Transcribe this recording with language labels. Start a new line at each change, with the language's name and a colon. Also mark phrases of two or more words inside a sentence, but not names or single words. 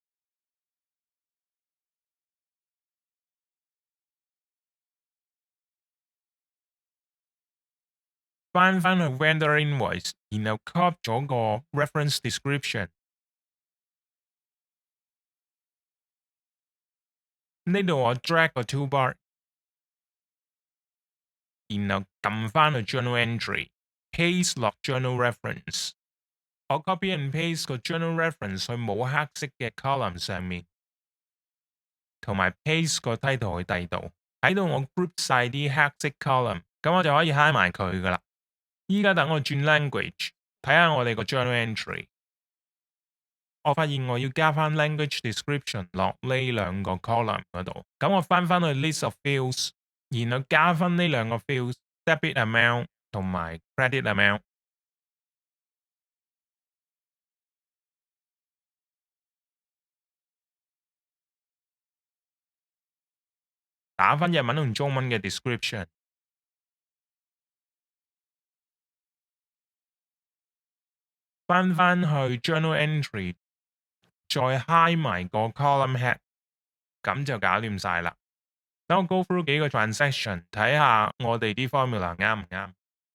Cantonese: 翻去
English: vendor invoice，
Cantonese: 然後 copy 咗個
English: reference description。
Cantonese: 呢度我 drag 個 toolbar， 然後撳翻去
English: journal entry，
Cantonese: paste 落
English: journal reference。
Cantonese: 我
English: copy and paste
Cantonese: 個
English: journal reference
Cantonese: 去冇黑色嘅 column 上面，同埋 paste 個 title 去第二度。喺度我 group 晒啲黑色 column， 咁我就可以 hide 埋佢噶啦。依家等我轉 language， 睇下我哋個
English: journal entry。
Cantonese: 我發現我要加翻
English: language description
Cantonese: 落呢兩個 column 嗰度。咁我翻去
English: list of fields，
Cantonese: 然後加翻呢兩個
English: fields debit amount
Cantonese: 同埋
English: credit amount。
Cantonese: 打翻日文同中文嘅 description。翻去
English: journal entry，
Cantonese: 再 hide 埋個
English: column head，
Cantonese: 咁就搞掂晒啦。等我
English: go through
Cantonese: 幾個 transaction， 睇下我哋啲 formula 啱唔啱。